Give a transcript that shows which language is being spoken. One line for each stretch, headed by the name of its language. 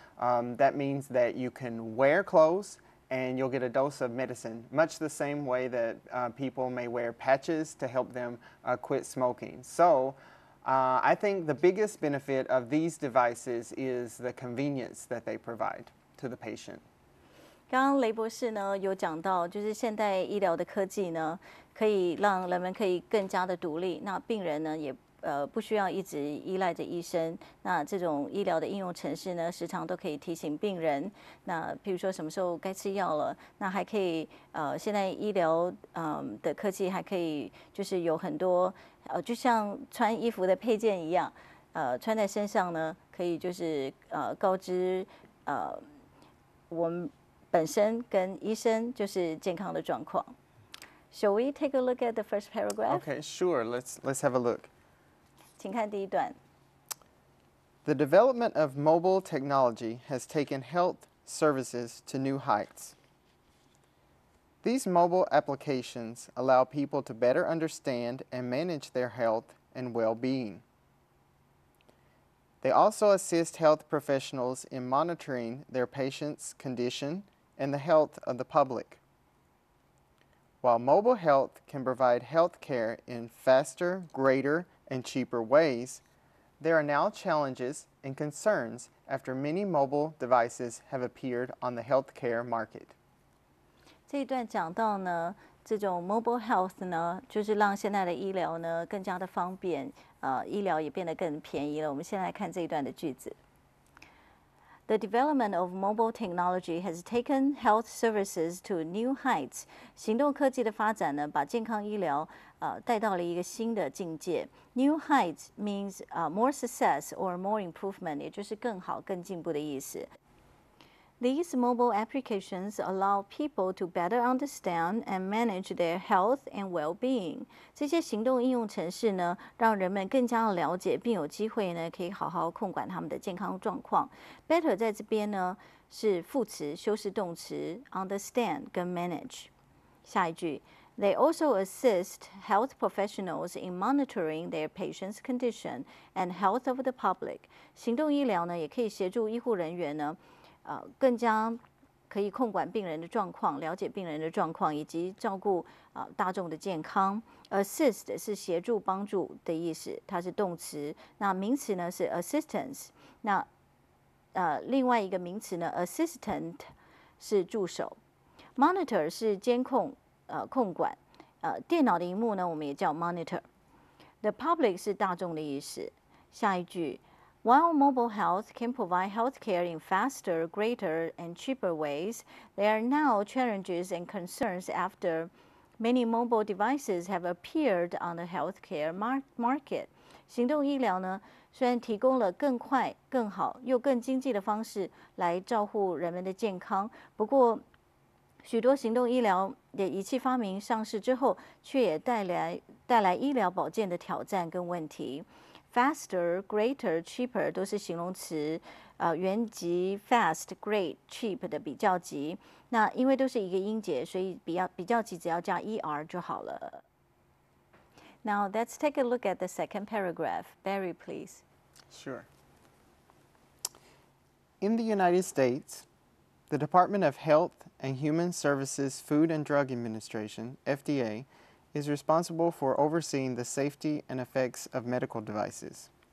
English: That means that you can wear clothes and you'll get a dose of medicine, much the same way that people may wear patches to help them quit smoking. So I think the biggest benefit of these devices is the convenience that they provide to the patient.
Chinese: 刚刚雷博士呢有讲到，就是现代医疗的科技呢，可以让人们可以更加的独立，那病人呢也不需要一直依赖着医生。那这种医疗的应用程式呢，时常都可以提醒病人，那譬如说什么时候该吃药了，那还可以现在医疗的科技还可以就是有很多就像穿衣服的配件一样，穿在身上呢，可以就是告知我们本身跟医生就是健康的状况。
English: Shall we take a look at the first paragraph? Okay, sure. Let's have a look.
Chinese: 请看第一段。
English: The development of mobile technology has taken health services to new heights. These mobile applications allow people to better understand and manage their health and well-being. They also assist health professionals in monitoring their patients' condition and the health of the public. While mobile health can provide health care in faster, greater, and cheaper ways, there are now challenges and concerns after many mobile devices have appeared on the healthcare market.
Chinese: 这一段讲到呢，这种 mobile health 呢，就是让现在的医疗呢更加的方便，医疗也变得更便宜了。我们先来看这一段的句子。
English: The development of mobile technology has taken health services to new heights.
Chinese: 行动科技的发展呢，把健康医疗带到了一个新的境界。
English: New heights means more success or more improvement，
Chinese: 也就是更好、更进步的意思。
English: These mobile applications allow people to better understand and manage their health and well-being.
Chinese: 这些行动应用程式呢，让人们更加了解，并有机会呢，可以好好控管他们的健康状况。 Better 在这边呢是副词修饰动词 understand 跟 manage。下一句。
English: They also assist health professionals in monitoring their patients' condition and health of the public.
Chinese: 行动医疗呢，也可以协助医护人员呢。更加可以控管病人的状况，了解病人的状况，以及照顾大众的健康。 Assist 是协助、帮助的意思，它是动词。那名词呢是 assistance。那另外一个名词呢 assistant 是助手。 Monitor 是监控、控管。电脑的荧幕呢，我们也叫 monitor。 The public 是大众的意思。下一句。
English: While mobile health can provide health care in faster, greater, and cheaper ways, there are now challenges and concerns after many mobile devices have appeared on the healthcare market.
Chinese: 行动医疗呢，虽然提供了更快、更好又更经济的方式来照顾人们的健康，不过许多行动医疗的仪器发明上市之后，却也带来医疗保健的挑战跟问题。 Faster, greater, cheaper 都是形容词，原级 fast, great, cheap 的比较级。那因为都是一个音节，所以比较级只要加 er 就好了。
English: Now let's take a look at the second paragraph. Barry, please. Sure. In the United States, The Department of Health and Human Services Food and Drug Administration, FDA, is responsible for overseeing the safety and effects of medical devices.